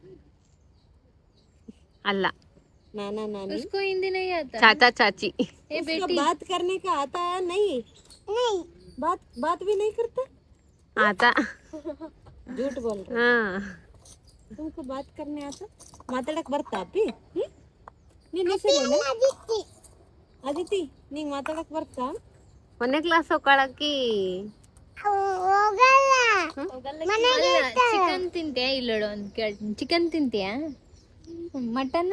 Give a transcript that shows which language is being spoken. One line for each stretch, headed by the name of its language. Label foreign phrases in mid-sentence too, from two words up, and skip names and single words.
Hindi: अल्ला. नाना नानी? उसको हिंदी नहीं आता. चाचा चाची. ए उसका बेटी. बात करने का आता है? नहीं बात भी नहीं करता? आता. झूठ बोल रहे. हाँ. तुमको बात करने आता?
Kannada: ಮಾತಾಡಕ್ ಬರ್ತಾ ಅಪ್ಪಿ? ನಿನ್ನ ಹೆಸರೇನು? ಅದಿತಿ. ನಿಂಗೆ ಮಾತಾಡಕ್ ಬರ್ತಾ? 1ನೇ ಕ್ಲಾಸ್ ಹೋಗ್ಕೊಳಕ್ಕಿ. ಚಿಕನ್ ತಿಂತೀಯಾ? ಇಲ್ಲೋಡು ಅಂತ ಕೇಳ್ತೀನಿ. ಚಿಕನ್ ತಿಂತೀಯಾ? ಮಟನ್?